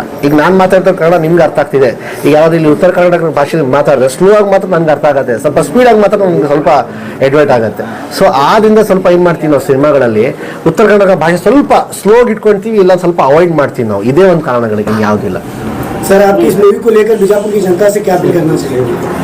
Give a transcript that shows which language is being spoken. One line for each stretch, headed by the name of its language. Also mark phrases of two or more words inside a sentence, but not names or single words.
Kannada: ಈಗ ನಾನು ಮಾತಾಡ್ತಾ ಕನ್ನಡ ನಿಮ್ಗೆ ಅರ್ಥ ಆಗ್ತಿದೆ, ಈಗ ಯಾವ್ದು ಇಲ್ಲಿ ಉತ್ತರ ಕರ್ನಾಟಕ ಭಾಷೆ ಮಾತಾಡಿದ್ರೆ ಸ್ಲೋ ಆಗಿ ಮಾತ್ರ ನನಗೆ ಅರ್ಥ ಆಗುತ್ತೆ, ಸ್ವಲ್ಪ ಸ್ಪೀಡಾಗಿ ಮಾತ್ರ ನನಗೆ ಸ್ವಲ್ಪ ಎಡ್ವೈಟ್ ಆಗುತ್ತೆ. ಸೊ ಆದ್ರಿಂದ ಸ್ವಲ್ಪ ಏನು ಮಾಡ್ತೀವಿ ನಾವು ಸಿನಿಮಾಗಳಲ್ಲಿ, ಉತ್ತರ ಕನ್ನಡ ಭಾಷೆ ಸ್ವಲ್ಪ ಸ್ಲೋಗಿ ಇಟ್ಕೊಳ್ತೀವಿ, ಇಲ್ಲ ಸ್ವಲ್ಪ ಅವಾಯ್ಡ್ ಮಾಡ್ತೀವಿ ನಾವು. ಇದೇ ಒಂದು ಕಾರಣಗಳಿಗೆ, ಯಾವುದಿಲ್ಲ.
Hindi: सर आपकी इस मूवी को लेकर बीजापुर की जनता से क्या अपील करना चाहिए?